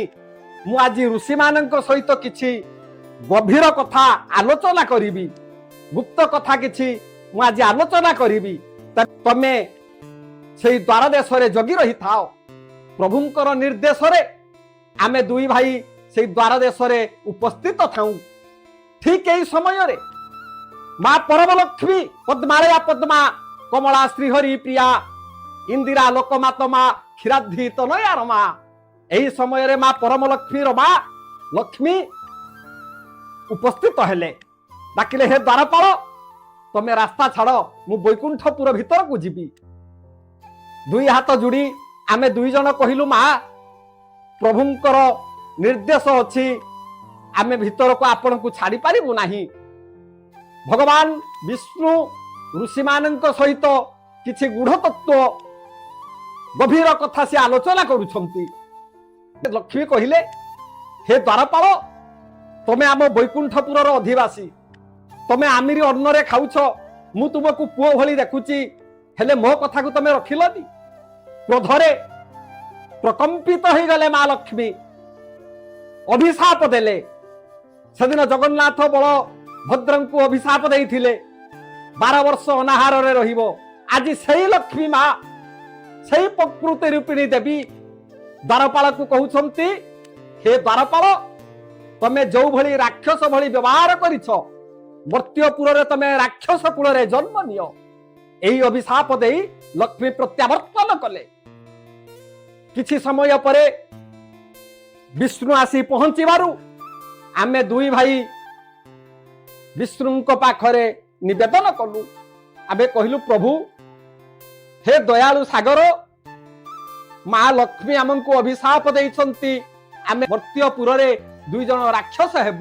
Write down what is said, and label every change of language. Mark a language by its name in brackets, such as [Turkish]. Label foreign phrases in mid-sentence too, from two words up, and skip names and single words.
[Odia] ମୁଁ ଆଜି ଋଷି ମାନଙ୍କ ସହିତ କିଛି ଗଭୀର କଥା ଆଲୋଚନା କରିବି ଗୁପ୍ତ କଥା କିଛି ମୁଁ ଆଜି ଆଲୋଚନା କରିବି। ତମେ ସେଇ ଦ୍ୱାର ଦେଶ ରେ ଜଗି ରହି ଥାଅ। ପ୍ରଭୁଙ୍କର ନିର୍ଦ୍ଦେଶ ରେ ଆମେ ଦୁଇ ଭାଇ ସେଇ ଦ୍ୱାର ଦେଶ ରେ ଉପସ୍ଥିତ ଥାଉ। ଠିକ ଏଇ ସମୟ ରେ ମାଁ ପରମଲକ୍ଷ୍ମୀ ପଦ୍ମାଳୟା ପଦ୍ମା କମଳା ଶ୍ରୀହରି ପ୍ରିୟା ଇନ୍ଦିରା ଲୋକମାତମା କ୍ଷୀରାବ୍ଧି ତନୟା ରମା ଏହି ସମୟ ରେ ମାଁ ପରମଲକ୍ଷ୍ମୀ ରମା ଲକ୍ଷ୍ମୀ ଉପସ୍ଥିତ ହେଲେ। ଡାକିଲେ ହେ ଦ୍ୱାରପାଳ ତମେ ରାସ୍ତା ଛାଡ଼ ମୁଁ ବୈକୁଣ୍ଠପୁର ଭିତର କୁ ଯିବି। ଦୁଇ ହାତ ଯୋଡ଼ି ଆମେ ଦୁଇ ଜଣ କହିଲୁ ମାଁ ପ୍ରଭୁଙ୍କର ନିର୍ଦ୍ଦେଶ ଅଛି ଆମେ ଭିତର କୁ ଆପଣ କୁ ଛାଡ଼ି ପାରିବୁ ନାହିଁ। ଭଗବାନ ବିଷ୍ଣୁ ଋଷି ମାନଙ୍କ ସହିତ କିଛି ଗୂଢ଼ ତତ୍ତ୍ୱ ଗଭୀର କଥା ସେ ଆଲୋଚନା କରୁଛନ୍ତି। ଲକ୍ଷ୍ମୀ କହିଲେ ହେ ଦ୍ୱାରପାଳ ତମେ ଆମ ବୈକୁଣ୍ଠପୁର ଅଧିବାସୀ ତମେ ଆମରି ଅନ୍ନ ରେ ଖାଉଛ ମୁଁ ତୁମକୁ ପୁଅ ଭଳି ଦେଖୁଛି ହେଲେ ମୋ କଥା କୁ ତମେ ରଖିଲନି। କ୍ରୋଧରେ ପ୍ରକମ୍ପିତ ହୋ ଗଲେ ମାଁ ଲକ୍ଷ୍ମୀ ଅଭିଶାପ ଦେଲେ। ସେଦିନ ଜଗନ୍ନାଥ ବଳ ଭଦ୍ରଙ୍କ କୁ ଅଭିଶାପ ଦେଇଥିଲେ 12 ବର୍ଷ ଅନାହାର ରେ ରହିବ। ଆଜି ସେହି ଲକ୍ଷ୍ମୀ ମାଁ ସେହି ପ୍ରକୃତି ରୂପିଣୀ ଦେବୀ ଦ୍ୱାରପାଳ କୁ କହୁଛନ୍ତି ହେ ଦ୍ୱାରପାଳ ତମେ ଯୋ ଭଳି ରାକ୍ଷସ ଭଳି ବ୍ୟବହାର କରିଛ ମର୍ତ୍ତ୍ୟପୁର ରେ ତମେ ରାକ୍ଷସ କୁଳ ରେ ଜନ୍ମ ନିଅ। ଏହି ଅଭିଶାପ ଦେଇ ଲକ୍ଷ୍ମୀ ପ୍ରତ୍ୟାବର୍ତ୍ତନ କଲେ। କିଛି ସମୟ ପରେ ବିଷ୍ଣୁ ଆସି ପହଞ୍ଚିବାରୁ ଆମେ ଦୁଇ ଭାଇ ବିଷ୍ଣୁ ପାଖରେ ନିବେଦନ କଲୁ ଆମେ କହିଲୁ ପ୍ରଭୁ ହେ ଦୟାଳୁ ସାଗର ମାଁ ଲକ୍ଷ୍ମୀ ଆମକୁ ଅଭିଶାପ ଦେଇଛନ୍ତି ଆମେ ମର୍ତ୍ତ୍ୟପୁର ରେ ଦୁଇ ଜଣ ରାକ୍ଷସ ହେବୁ।